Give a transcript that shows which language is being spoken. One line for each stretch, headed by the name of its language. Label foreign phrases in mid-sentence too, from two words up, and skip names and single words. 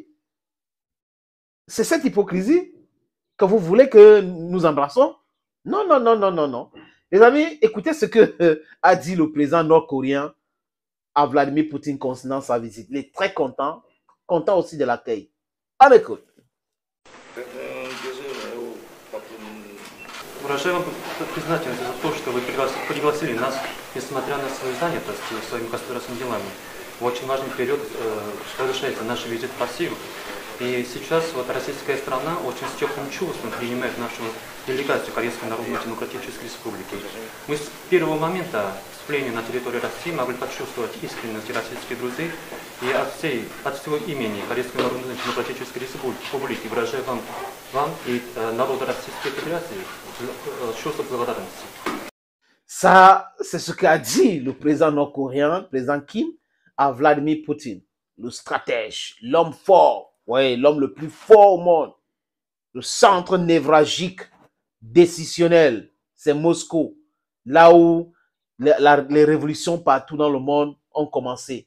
French: C'est cette hypocrisie que vous voulez que nous embrassons? Non, non, non, non, non, non. Les amis, écoutez ce que a dit le président nord-coréen à Vladimir Poutine concernant sa visite. Il est très content, content aussi de l'accueil. On écoute.
Russian: Выражаю вам признательность за то, что вы пригласили нас, несмотря на свою занятость своими государственными делами. В очень важный период совершается наш визит в Россию. И сейчас вот российская страна очень с теплым чувством принимает нашу делегацию Корейской Народно-Демократической Республики. Мы с первого момента вступления на территорию России могли почувствовать искренность российских друзей. И от всего имени Корейской Народно-Демократической Республики выражаю вам и народу Российской Федерации чувство благодарности.
French: Ça, c'est ce qu'a dit le président nord-coréen, le président Kim, à Vladimir Poutine, le stratège, l'homme fort, ouais, l'homme le plus fort au monde, le centre névralgique décisionnel, c'est Moscou, là où les révolutions partout dans le monde ont commencé.